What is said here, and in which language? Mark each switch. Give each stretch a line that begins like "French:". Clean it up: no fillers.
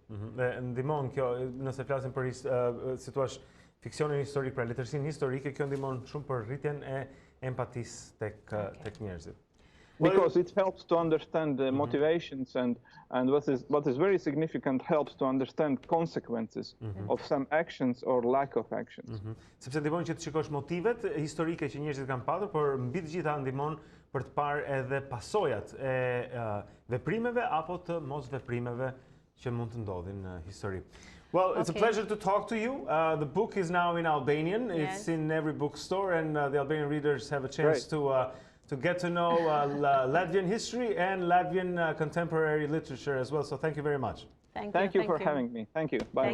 Albanian: Ndihmon kjo, nëse flasim për si thua fiksionin historik, pra letërsinë historike, kjo ndihmon shumë për rritjen e empatisë tek njerëzit.
English: Because it helps to understand the motivations and what is very significant, helps to understand consequences of some actions or lack of actions.
Albanian: Sepse ndihmon që të shikosh motivet historike që njerëzit kanë pasur, por mbi të gjitha ndihmon për të parë edhe pasojat e veprimeve apo të mos veprimeve që mund të ndodhin në histori.
English: Well, it's a pleasure to talk to you. The book is now in Albanian. Yes. It's in every bookstore, and the Albanian readers have a chance to get to know Latvian history and Latvian contemporary literature as well. So thank you very much. Thank you for having me. Thank you. Bye.